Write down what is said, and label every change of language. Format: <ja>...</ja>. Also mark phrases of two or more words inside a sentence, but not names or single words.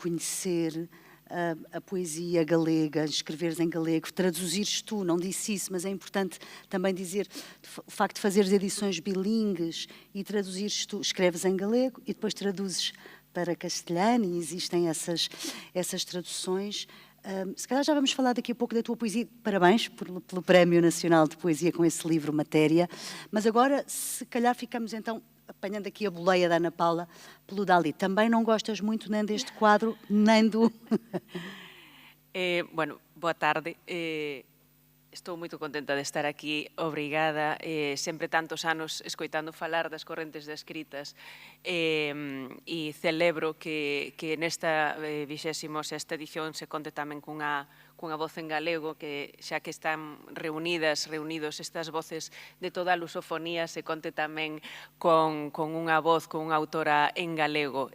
<pt>conhecer a poesia galega, escreveres em galego, traduzires tu, não disse isso, mas é importante também dizer o facto de fazeres edições bilingues e traduzires tu, escreves em galego e depois traduzes para castelhano e existem essas traduções. Se calhar já vamos falar daqui a pouco da tua poesia. Parabéns pelo Prémio Nacional de Poesia com esse livro Matéria. Mas agora, se calhar ficamos então, apanhando aqui a boleia da Ana Paula, pelo Dalí. Também não gostas muito nem deste quadro, nem do...</pt> <gl>Bueno, boa tarde. Estou moito contenta de estar aquí, obrigada, sempre tantos anos escoitando falar das correntes de escritas e celebro que nesta 26ª edición se conte tamén cunha voz en galego, que xa que están reunidos estas voces de toda a lusofonía, se conte tamén con unha voz, con unha autora en galego.</gl>